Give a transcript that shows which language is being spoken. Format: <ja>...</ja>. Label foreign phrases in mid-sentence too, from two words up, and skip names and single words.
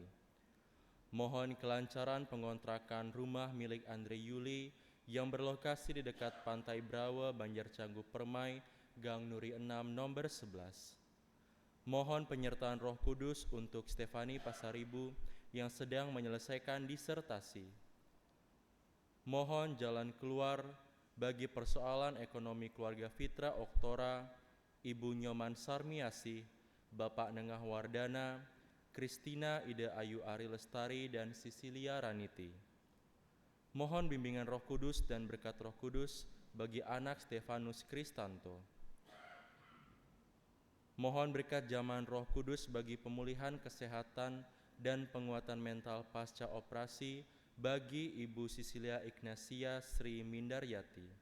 <id>Mohon kelancaran pengontrakan rumah milik Andri Yuli yang berlokasi di dekat Pantai Brawa, Banjarcanggu Permai, Gang Nuri 6, nomor 11. Mohon penyertaan Roh Kudus untuk Stefani Pasaribu yang sedang menyelesaikan disertasi. Mohon jalan keluar bagi persoalan ekonomi keluarga Fitra Oktora, Ibu Nyoman Sarmiasi, Bapak Nengah Wardana, Kristina Ida Ayu Ari Lestari, dan Sisilia Raniti. Mohon bimbingan Roh Kudus dan berkat Roh Kudus bagi anak Stefanus Kristanto. Mohon berkat zaman Roh Kudus bagi pemulihan kesehatan dan penguatan mental pasca operasi bagi Ibu Sisilia Ignatia Sri Mindaryati.</id>